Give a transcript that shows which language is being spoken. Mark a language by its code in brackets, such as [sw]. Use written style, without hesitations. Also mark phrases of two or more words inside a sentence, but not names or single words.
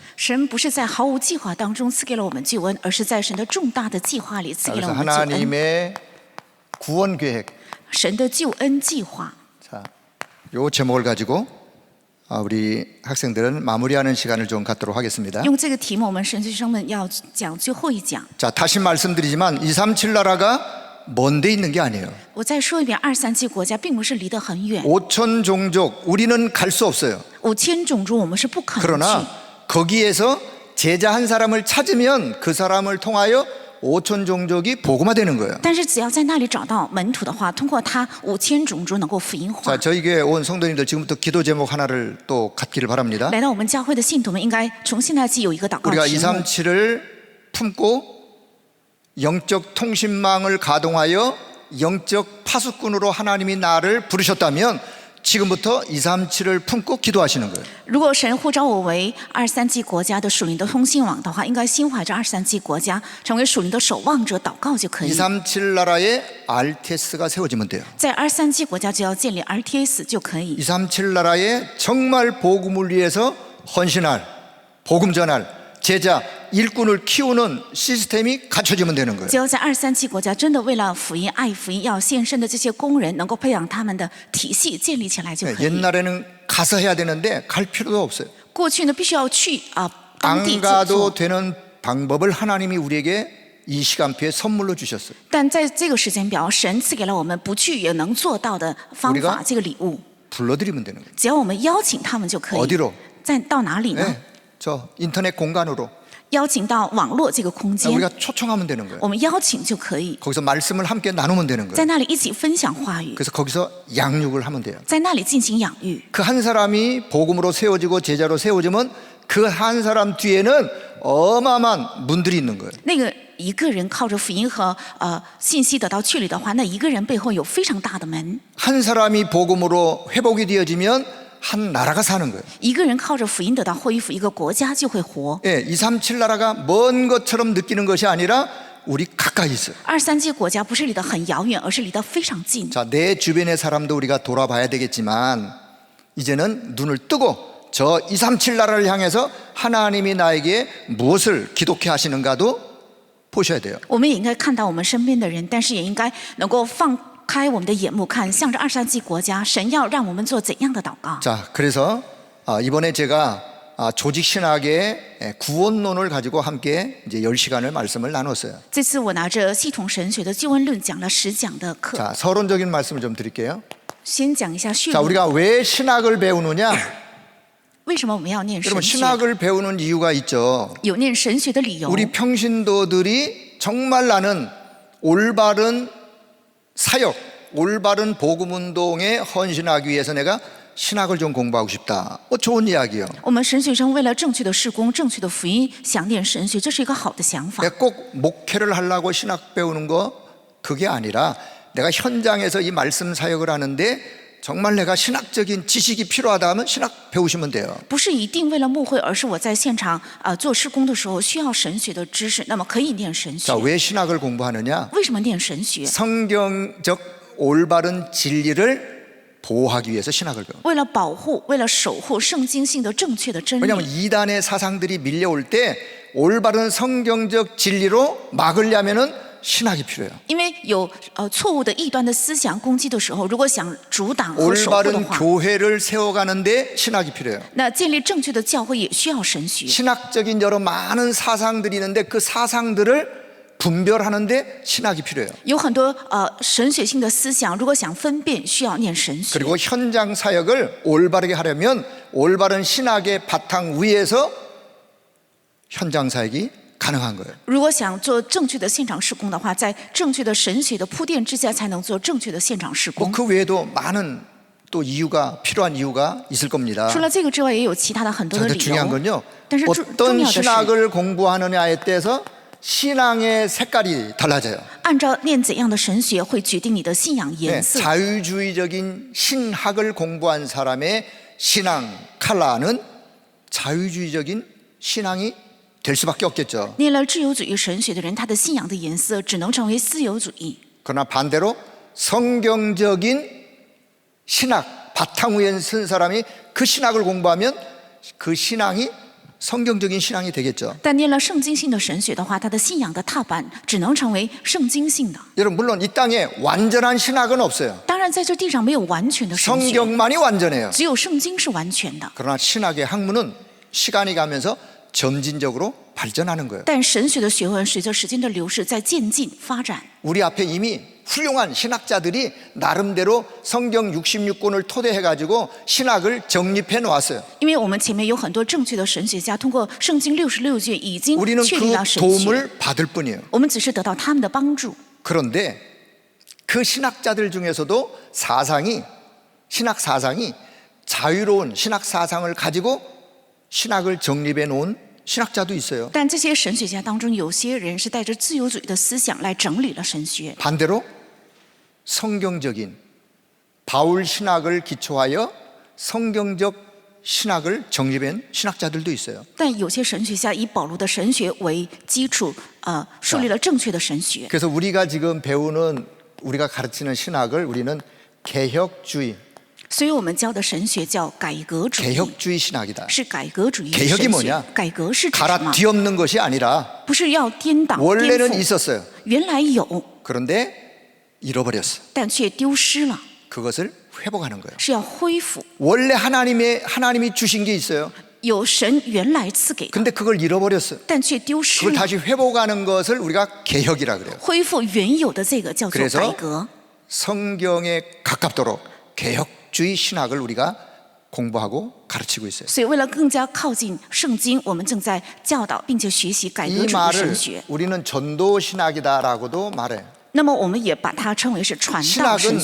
[zh] 神不是在毫无计划当中赐给了我们救恩，而是在神的重大的计划里赐给了 [ko] 그래서 [zh] 我们救恩。 [ko] 하나님의 구원 계획. [zh] 神的救恩计划， [ko] 자, 요 제목을 가지고 우리 학생들은 마무리하는 시간을 좀 갖도록 하겠습니다. [zh] 用这个题目，我们神学生们要讲最后一讲。 [ko] 자, 다시 말씀드리지만 237 나라가 먼 데 있는 게 아니에요. [zh] 我再说一遍，237国家并不是离得很远， [ko] 5천 종족 우리는 갈 수 없어요. [zh] 5000 种族我们是不可能 [ko] 그러나 [zh] 去。 [ko] 거기에서 제자 한 사람을 찾으면 그 사람을 통하여 5천 종족이 복음화되는 거예요. [zh] 但是只要在那里找到门徒的话，通过他5000种族能够福音化 [ko] 자, 。 저희 교회 온 성도님들 지금부터 기도 제목 하나를 또 갖기를 바랍니다. [zh] 来到我们教会的信徒们，应该从现在起有一个祷告 [ko] 우리가 [zh] 题目。 [ko] 237을 품고 영적 통신망을 가동하여 영적 파수꾼으로 하나님이 나를 부르셨다면 지금부터 237을 품고 기도하시는 거예요. [zh] 如果神呼召我为237国家的属灵的通信网的话，应该心怀着237国家，成为属灵的守望者，祷告就可以。 [ko] 237 나라에 RTS가 세워지면 돼요. [zh] 在237国家就要建立 RTS 就可以。 [ko] 237 나라에 정말 복음을 위해서 헌신할, 복음 전할, 제자, 일꾼을 키우는 시스템이 갖춰지면 되는 거예요. [zh] 只要在237国家真的为了福音、爱福音要献身的这些工人，能够培养他们的体系建立起来就可以。 [ko] 옛날에는 가서 해야 되는데 갈 필요도 없어요. [zh] 过去呢，必须要去当地 [ko] 안 [zh] 做 [ko] 가도 되는 방법을 하나님이 우리에게 이 시간표에 선물로 주셨어요. [zh] 但在这个时间表，神赐给了我们不去也能做到的方 [ko] 우리가 [zh] 法，这个礼物。 [ko] 불러드리면 되는 거예요. [zh] 只要我们邀请他们就可以。 [ko] 어디로? [zh] 在到哪里呢？ [ko] 네, 저 인터넷 공간으로 [zh] 邀请到网络这个空间， [ko] 우리가 초청하면 되는 거예요. [zh] 我们邀请就可以， [ko] 거기서 말씀을 함께 나누면 되는 [zh] 在 [ko] 거예요. [zh] 那里一起分享话语， [ko] 그래서 거기서 양육을 하면 돼요. [zh] 在那里进行养育。 [ko] 그 한 사람이 복음으로 세워지고 제자로 세워지면 그 한 사람 뒤에는 어마어마한 문들이 있는 거예요. [zh] 那个一个人靠着福音和信息得到确立的话，那一个人背后有非常大的门。 [ko] 한 사람이 복음으로 회복이 되어지면 한 나라가 사는 거예요. [zh] 一个人靠着福音得到恢复，一个国家就会活。 [ko] 예, 237 나라가 먼 것처럼 느끼는 것이 아니라 우리 가까이 있어요. [zh] 237 国家不是离得很遥远，而是离得非常近。 [ko] 자, 내 주변의 사람도 우리가 돌아봐야 되겠지만 이제는 눈을 뜨고 저 237 나라를 향해서 하나님이 나에게 무엇을 기독케 하시는가도 보셔야 돼요. [zh] 我们也应该看到我们身边的人，但是也应该能够放开我们的眼目看，向着237国家，神要让我们做怎样的祷告？ [ko] 자, 그래서 이번에 제가 조직 신학의 구원론을 가지고 함께 이제 10시간을 말씀을 나눴어요. [zh] 这次我拿着系统神学的救恩论讲了10讲的课， [ko] 자, 서론적인 말씀을 좀 드릴게요. [zh] 先讲一下序 [ko] 자, [zh] 论。 [ko] 우리가 왜 신학을 배우느냐? [zh] 为什么我们要念 [ko] 여러분 [zh] 神学？ [ko] 신학을 배우는 이유가 있죠. [zh] 有念神学的理由。 [ko] 우리 평신도들이 정말 나는 올바른 사역, 올바른 복음운동에 헌신하기 위해서 내가 신학을 좀 공부하고 싶다. 좋은 이야기예요. [zh] 我们神学生为了正确的事工、正确的福音，想念神学，这是一个好的想法。 [ko] 내가 꼭 목회를 하려고 신학 배우는 거 그게 아니라 내가 현장에서 이 말씀 사역을 하는데 정말 내가 신학적인 지식이 필요하다 하면 신학 배우시면 돼요. [zh] 不是一定为了牧会，而是我在现场做施工的时候需要神学的知识，那么可以念神学 [ko] 자, 。 왜 신학을 공부하느냐? [zh] 为什么念神学？ [ko] 성경적 올바른 진리를 보호하기 위해서 신학을 배워요. [zh] 为了保护，为了守护圣经性的正确的真 [ko] 왜냐하면 [zh] 理。 [ko] 이단의 사상들이 밀려올 때 올바른 성경적 진리로 막으려면은 신학이 필요해요. [zh] 因为有错误的异端的思想攻击的时候，如果想阻挡和守护的 [ko] 올바른 [zh] 话， [ko] 교회를 세워가는데 신학이 필요해요. [zh] 那建立正确的教会也需要神学。 [ko] 신학적인 여러 많은 사상들이 있는데 그 사상들을 분별하는데 신학이 필요해요. [zh] 有很多神学性的思想，如果想分辨，需要念神学。 [ko] 그리고 현장 사역을 올바르게 하려면 올바른 신학의 바탕 위에서 현장 사역이 가능한 거예요. [zh] 如果想做正确的现场施工的话，在正确的神学的铺垫之下，才能做正确的现场施工。 [ko] 그 외에도 많은 또 이유가 필요한 이유가 있을 겁니다. [zh] 除了这个之外，也有其他的很多的 [ko] 그런데 [zh] 理 [ko] 중요한 [zh] 由。 [ko] 건요. [zh] 但是重 [ko] 어떤 [zh] 要的是， [ko] 신학을 공부하느냐에 따라서 신앙의 색깔이 달라져요. [zh] 按照念怎样的神学，会决定你的信仰 [ko] 네, [zh] 颜色。 [ko] 자유주의적인 신학을 공부한 사람의 신앙 컬러는 자유주의적인 신앙이 될 수밖에 없겠죠. [zh] 念了自由主义神学的人，他的信仰的颜色只能成为自由主义。 [ko] 그러나 반대로 성경적인 신학 바탕 위에 쓴 사람이 그 신학을 공부하면 그 신앙이 성경적인 신앙이 되겠죠. [zh] 但念了圣经性的神学的话，他的信仰的踏板只能成为圣经性的。 [ko] 여러분 물론 이 땅에 완전한 신학은 없어요. [zh] 当然，在这地上没有完全的神学， [ko] 성경만이 완전해요. [zh] 只有圣经是完全的。 [ko] 그러나 신학의 학문은 시간이 가면서 점진적으로 발전하는 거예요. [zh] 但神学的学问随着时间的流逝在渐进发展。 [ko] 우리 앞에 이미 훌륭한 신학자들이 나름대로 성경 66권을 토대해가지고 신학을 정립해 놓았어요. [zh] 因为我们前面有很多正确的神学家，通过圣经66卷已经 [ko] 우리는 [zh] 确立了 [ko] 그 [zh] 神学， [ko] 도움을 받을 뿐이에요. [zh] 我们只是得到他们的帮助。 [ko] 그런데 그 신학자들 중에서도 신학 사상이 자유로운 신학 사상을 가지고 신학을 정립해 놓은 신학자도 있어요. [zh] 但这些神学家当中，有些人是带着自由主义的思想来整理了神学。 [ko] 반대로 성경적인 바울 신학을 기초하여 성경적 신학을 정립한 신학자들도 있어요. [zh] 但有些神学家以保罗的神学为基础，树立了正确的神学。 [ko] 그래서 우리가 지금 배우는 우리가 가르치는 신학을 우리는 개혁주의, [zh] 所以我们教的神学叫改革主义， [ko] 개혁주의 신학이다. [zh] 是改革主义的 [ko] 개혁이 [zh] 神 [ko] 뭐냐 [zh] 学。改革是指什 [ko] 갈아 [zh] 么？ [ko] 뒤엎는 것이 아니라 [zh] 不是要颠倒颠 [ko] 원래는 [zh] 覆， [ko] 있었어요. [zh] 原来有， [ko] 그런데 잃어버렸어. [zh] 但却丢失了， [ko] 그것을 회복하는 거예요. [zh] 是要恢复。 [ko] 원래 하나님이 주신 게 있어요. [zh] 有神原来赐给的， [ko] 근데 그걸 잃어버렸어. [zh] 但却丢失 [ko] 그걸 [zh] 了。 [ko] 다시 회복하는 것을 우리가 개혁이라 그래요. [zh] 恢复原有的这个叫做 [ko] 그래서 [zh] 改革。 [ko] 성경에 가깝도록 개혁주의 신학을 우리가 공부하고 가르치고 있어요. [zh] 所以为了更加靠近圣经，我们正在教导并且学习改革 [ko] 이 [zh] 主的神 [ko] 말을 [zh] 学。 [ko] 우리는 전도 신학이다라고도 말해요. [zh] 那么我们也把它称为是传道神